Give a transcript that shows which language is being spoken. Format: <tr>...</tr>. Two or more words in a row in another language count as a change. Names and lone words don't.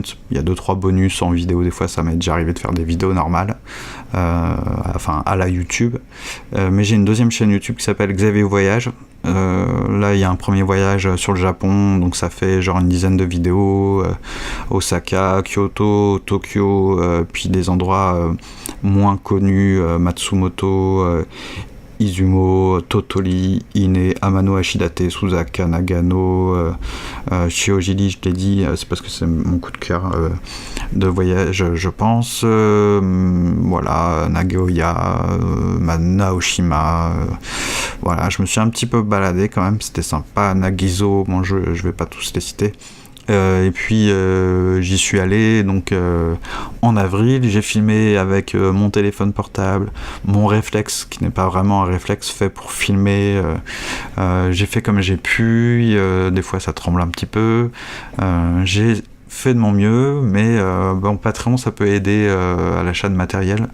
<fr>Il y a 2-3 bonus en vidéo, des fois ça m'est déjà arrivé de faire des vidéos normales, à la YouTube. Mais j'ai une deuxième chaîne YouTube qui s'appelle Xavier Voyage. Là il y a un premier voyage sur le Japon, donc ça fait genre une dizaine de vidéos, Osaka, Kyoto, Tokyo, puis des endroits moins connus, Matsumoto, Izumo, Totoli, Ine, Amano Ashidate, Suzaka, Nagano, Shiojiri, je t'ai dit, c'est parce que c'est mon coup de cœur de voyage, je pense. Voilà, Nagoya, Naoshima. Voilà, je me suis un petit peu baladé quand même, c'était sympa. Nagizo, bon, je vais pas tous les citer. Et puis j'y suis allé donc en avril, j'ai filmé avec mon téléphone portable, mon réflexe qui n'est pas vraiment un réflexe fait pour filmer, j'ai fait comme j'ai pu, des fois ça tremble un petit peu, j'ai fait de mon mieux, mais Patreon ça peut aider à l'achat de matériel.</fr>